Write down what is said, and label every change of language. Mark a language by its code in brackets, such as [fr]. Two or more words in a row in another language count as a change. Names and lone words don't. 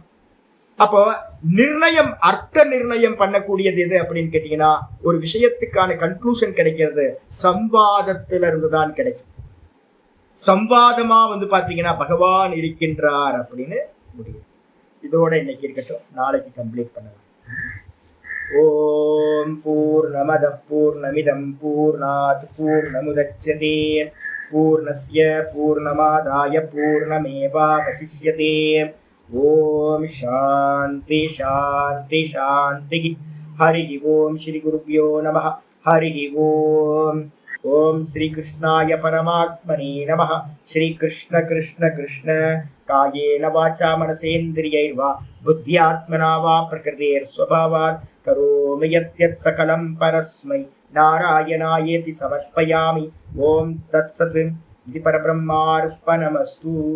[ta] அப்போ நிர்ணயம், அர்த்த நிர்ணயம் பண்ணக்கூடியது எது அப்படின்னு கேட்டீங்கன்னா ஒரு விஷயத்துக்கான கன்க்ளூஷன் கிடைக்கிறது சம்வாதத்துல இருந்து தான் கிடைக்கும். சம்வாதமா வந்து பாத்தீங்கன்னா பகவான் இருக்கின்றார் அப்படின்னு முடியும். இதோட இன்னைக்கு இருக்கட்டும், நாளைக்கு கம்ப்ளீட் பண்ணலாம். [sa] ॐ पूर्णमदः पूर्णमिदं पूर्णात् पूर्णमुदच्यते पूर्णस्य पूर्णमादाय पूर्णमेवावशिष्यते. ॐ शान्तिः शान्तिः शान्तिः. हरि ॐ श्री गुरुभ्यो नमः। हरि ॐ. ॐ श्री कृष्णाय परमात्मने नमः. श्री कृष्ण कृष्ण कृष्ण कायेन वाचा मनसेन्द्रियैर्वा बुद्ध्यात्मना वा प्रकृतेःस्वभावात् करोमि यद्यत् सकलं परस्मै नारायणायेति समर्पयामि. ॐ तत्सत्। इदं परब्रह्मार्पणमस्तु.